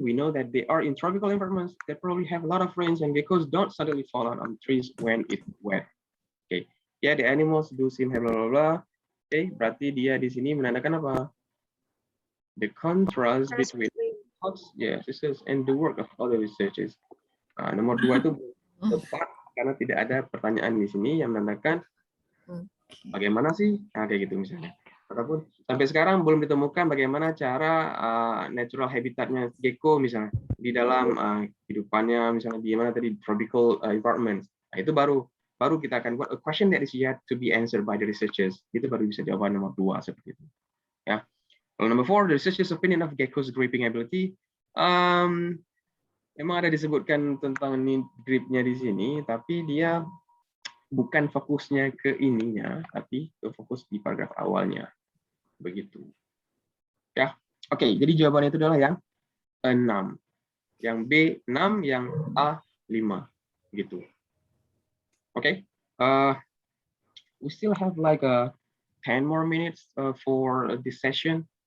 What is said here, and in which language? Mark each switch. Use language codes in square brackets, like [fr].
[en] We know that they are in tropical environments that probably have a lot of rains and geckos don't suddenly fall out of trees when it's wet. Okay. [id] Ya, the animals do seem bla bla bla. Oke, berarti dia di sini menandakan apa? [en] The contrast between thoughts, research and the work of other researchers. [id] Nah, nomor 2 itu tepat karena tidak ada pertanyaan di sini yang menandakan bagaimana sih? Nah, kayak gitu misalnya. Ataupun sampai sekarang belum ditemukan bagaimana cara natural habitatnya gecko misalnya di dalam kehidupannya misalnya di mana tadi tropical environments. [en] Nah, itu baru kita akan buat a question that is yet to be answered by the researchers. [id] Itu baru bisa jawaban nomor 2 seperti itu. Ya. [en] Lalu nomor 4, the researchers' opinion of gecko's gripping ability. [id] Memang ada disebutkan tentang gripnya di sini, tapi dia bukan fokusnya ke ininya, tapi ke fokus di paragraf awalnya. Begitu. Ya. Oke, jadi jawabannya itu adalah yang 6. Yang B 6, yang A 5. Gitu. [en] Okay, we still have like 10 more minutes for this session.